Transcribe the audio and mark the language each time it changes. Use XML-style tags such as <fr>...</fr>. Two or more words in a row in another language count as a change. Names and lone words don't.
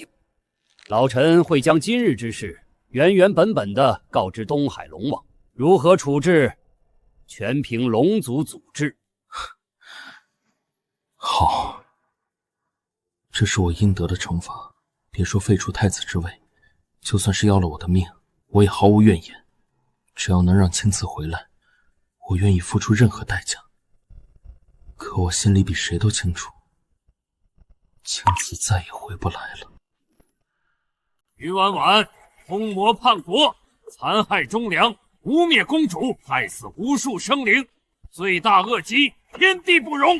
<zh>老臣會將今日之事原原本本地告知東海龍王，如何處置，全憑龍族祖制。好，這是我應得的懲罰。別說廢除太子之位，就算是要了我的命，我也毫無怨言。只要能讓青瓷回來， 我願意付出任何代價。可我心裡比誰都清楚，青瓷再也回不来了。于婉婉，疯魔叛国，残害忠良，污蔑公主，害死无数生灵，罪大惡极，天地不容。</zh>